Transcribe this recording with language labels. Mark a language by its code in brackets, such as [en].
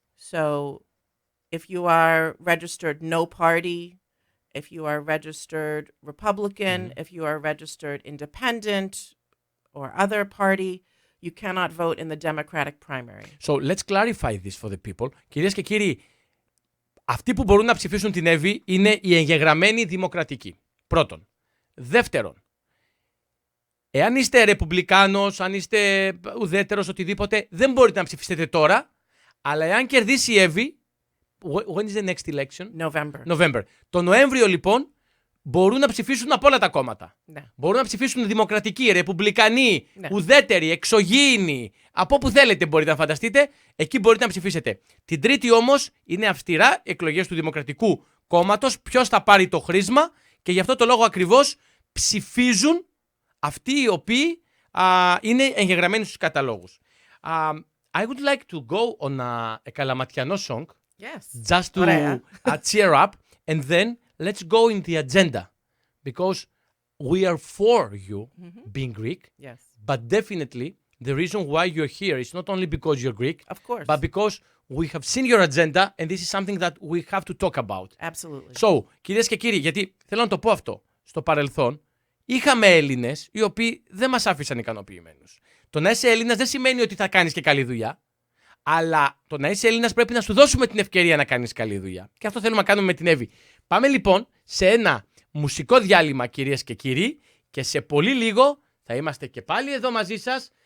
[en] So, if you are registered no party, if you are registered Republican, if you are registered independent or other party, you cannot vote in the Democratic primary. So let's clarify this for the people. [el] Κυρίες και κύριοι, αυτοί που μπορούν να ψηφίσουν την Εύη είναι οι εγγεγραμμένοι δημοκρατικοί. Πρώτον. Δεύτερον, εάν είστε ρεπουμπλικάνος, αν είστε ουδέτερος, οτιδήποτε, δεν μπορείτε να ψηφίσετε τώρα, αλλά εάν κερδίσει η Εύη, [en] when is the next election? November. [el] Το Νοέμβριο λοιπόν μπορούν να ψηφίσουν από όλα τα κόμματα. Ναι. Μπορούν να ψηφίσουν δημοκρατικοί, ρεπουμπλικανοί, ουδέτεροι, εξωγήινοι. Από όπου θέλετε μπορείτε να φανταστείτε, εκεί μπορείτε να ψηφίσετε. Την Τρίτη όμως είναι αυστηρά εκλογές του Δημοκρατικού Κόμματος. Ποιος θα πάρει το χρήσμα και γι' αυτό το λόγο ακριβώς ψηφίζουν αυτοί οι οποίοι είναι εγγεγραμμένοι στους καταλόγους. [en] I would like to go on a Καλαματιανό song. Yes. Just to cheer up, and then let's go in the agenda, because we are for you being Greek. Yes. But definitely the reason why you're here is not only because you're Greek, of course, but because we have seen your agenda, and this is something that we have to talk about. Absolutely. [el] So, κυρίες και κύριοι, γιατί θέλω να το πω αυτό, στο παρελθόν είχαμε Έλληνες οι οποίοι δεν μας άφησαν ικανοποιημένους. Το να είσαι Έλληνας δεν σημαίνει ότι θα κάνεις και καλή δουλειά. Αλλά το να είσαι Έλληνας πρέπει να σου δώσουμε την ευκαιρία να κάνεις καλή δουλειά. Και αυτό θέλουμε να κάνουμε με την Εύη. Πάμε λοιπόν σε ένα μουσικό διάλειμμα, κυρίες και κύριοι, και σε πολύ λίγο θα είμαστε και πάλι εδώ μαζί σας.